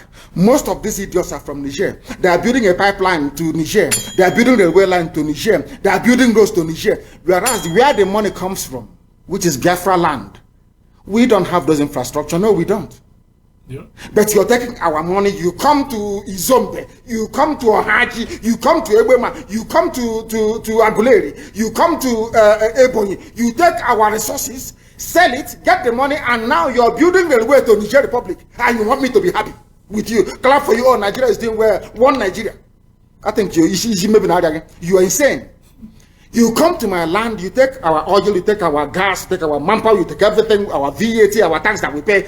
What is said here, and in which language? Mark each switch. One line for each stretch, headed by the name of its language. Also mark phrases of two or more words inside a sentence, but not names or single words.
English: Most of these idiots are from Niger. They are building a pipeline to Niger. They are building a railway line to Niger. They are building roads to Niger. Whereas where the money comes from, which is Biafra land, we don't have those infrastructure. No, we don't. Yeah. But you're taking our money. You come to Izombe, you come to Ohaji, you come to Ebema, you come to Aguleri, you come to Ebonyi. You take our resources, sell it, get the money, and now you're building the way to Niger Republic, and you want me to be happy with you. Clap for you. Oh, Nigeria is doing well. One Nigeria. I think you are insane. You come to my land, you take our oil, you take our gas, you take our manpower, you take everything, our VAT, our tax that we pay.